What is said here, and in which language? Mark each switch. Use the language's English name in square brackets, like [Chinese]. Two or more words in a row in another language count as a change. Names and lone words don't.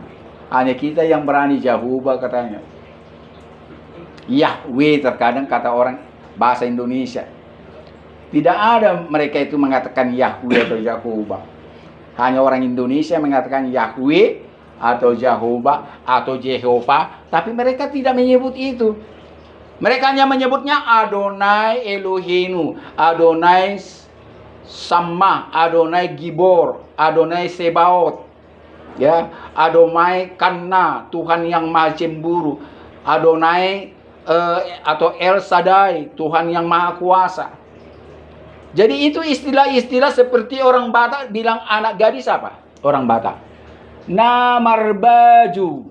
[Indonesian] Hanya kita yang berani, Jehovah katanya. Yahweh terkadang kata orang bahasa Indonesia. Tidak ada mereka itu mengatakan Yahweh atau Jehovah. Hanya orang Indonesia mengatakan Yahweh atau Jehovah atau Jehovah, tapi mereka tidak menyebut itu. Mereka hanya menyebutnya [Hebrew] אדוני אלוהינו, אדוני שמע, אדוני גיבור, אדוני צבאות, [Indonesian] ya, [Hebrew] אדוני קנא, [Indonesian] Tuhan yang Maha Cemburu, Adonai atau [Hebrew] אל שדי, [Indonesian] Tuhan yang Maha Kuasa. Jadi itu istilah-istilah seperti orang Batak bilang anak gadis apa? Orang Batak. [Batak Toba] Namar baju.